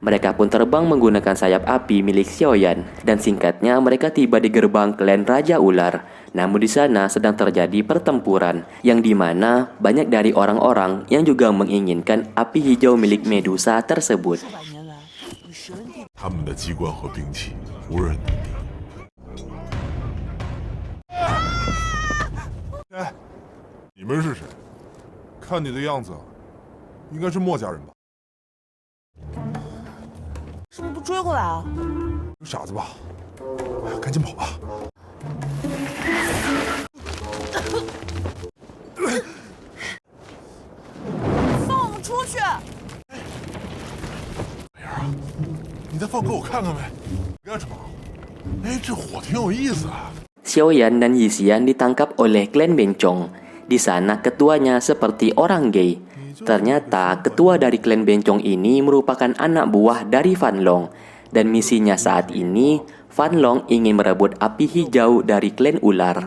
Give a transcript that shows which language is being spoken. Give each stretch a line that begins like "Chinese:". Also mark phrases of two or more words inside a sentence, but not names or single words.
Indonesian: Mereka pun terbang menggunakan sayap api milik Xiaoyan, dan singkatnya mereka tiba di gerbang klan Raja Ular. Namun di sana sedang terjadi pertempuran, yang dimana banyak dari orang-orang yang juga menginginkan api hijau milik Medusa tersebut.
Chinese: 他们的机关和兵器无人能敌。哎，你们是谁？看你的样子，应该是墨家人吧？是不是不追过来啊？傻子吧？哎呀，赶紧跑吧！放我们出去！美儿啊，你再放给我看看呗。干什么？哎，这火挺有意思啊。
Indonesian: Xiaoyan dan Yixian ditangkap oleh klan Bencong. Di sana ketuanya seperti orang gay. Ternyata ketua dari klan Bencong ini merupakan anak buah dari Fan Long. Dan misinya saat ini, Fan Long ingin merebut api hijau dari klan ular.